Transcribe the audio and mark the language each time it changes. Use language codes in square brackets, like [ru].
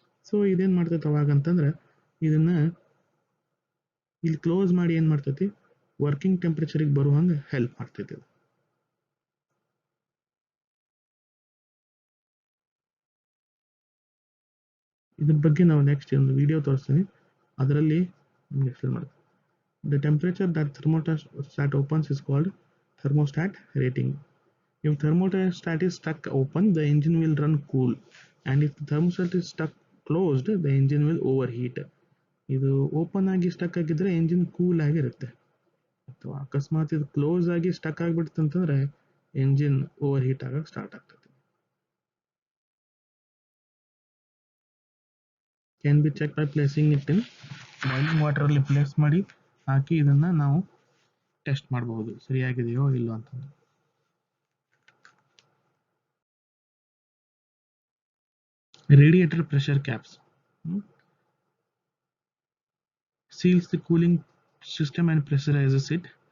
[kn] So ಇದೇನು ಮಾಡ್ತೈತೆ ಅವಾಗ ಅಂತಂದ್ರೆ ಇದನ್ನ ಇಲ್ಲಿ ಕ್ಲೋಸ್ ಮಾಡಿ ಏನು ಮಾಡ್ತೈತಿ, ವರ್ಕಿಂಗ್ ಟೆಂಪ್ರೇಚರಿಗೆ ಬರುವಂಗೆ ಹೆಲ್ಪ್ ಮಾಡ್ತೈತಿ. ಇದ್ರ ಬಗ್ಗೆ ನಾವು ನೆಕ್ಸ್ಟ್ ಒಂದು ವಿಡಿಯೋ ತೋರಿಸ್ತೀನಿ, ಅದರಲ್ಲಿ ನಿಮ್ಗೆ ಎಕ್ಸ್ಪ್ಲೇನ್ ಮಾಡ್ತೀನಿ. [en] The temperature that thermostat opens is called thermostat rating. If thermostat is stuck open, the engine will run cool, and if the thermostat is stuck closed, the engine will overheat. [kn] ಇದು open ಆಗಿ stuck ಆಗಿದ್ರೆ engine cool ಆಗಿರುತ್ತೆ, ಅಥವಾ ಅಕಸ್ಮಾತ್ ಇದು close ಆಗಿ stuck ಆಗಿಬಿಡ್ತು ಅಂತಂದ್ರೆ ಎಂಜಿನ್ ಓವರ್ ಹೀಟ್ ಆಗಕ್ಕೆ ಸ್ಟಾರ್ಟ್ ಆಗ್ತದೆ. [en] can be check by placing it in boiling water [kn] ಅಲ್ಲಿ ಪ್ಲೇಸ್ ಮಾಡಿ ಹಾಕಿ ಇದನ್ನ ನಾವು ಟೆಸ್ಟ್ ಮಾಡಬಹುದು ಸರಿಯಾಗಿದೆಯೋ ಇಲ್ಲೋ ಅಂತಂದು. [en] Radiator pressure caps seals the cooling system and pressurizes it.